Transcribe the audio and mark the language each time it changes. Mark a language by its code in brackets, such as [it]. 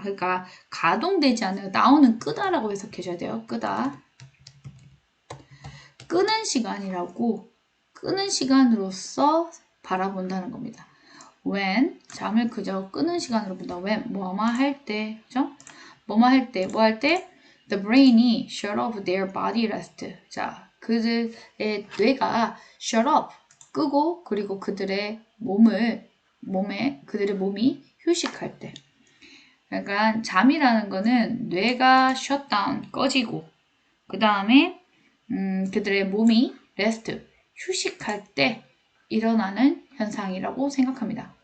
[ko] 그러니까 가동되지 않아요. down은 끄다라고 해석하셔야 돼요. 끄다. 끄는 시간이라고 끄는 시간으로서 바라본다는 겁니다. when 잠을 그저 끄는 시간으로 본다. when 뭐뭐 할 때, 그죠? 뭐뭐 할 때, 뭐 할 때? [en] The brain이 shut off their body rest. [ko] 자, 그들의 뇌가 shut off 끄고 그리고 그들의 그들의 몸이 휴식할 때. 그러니까 잠이라는 거는 뇌가 shut down 꺼지고 그 다음에 그들의 몸이 rest 휴식할 때 일어나는 현상이라고 생각합니다.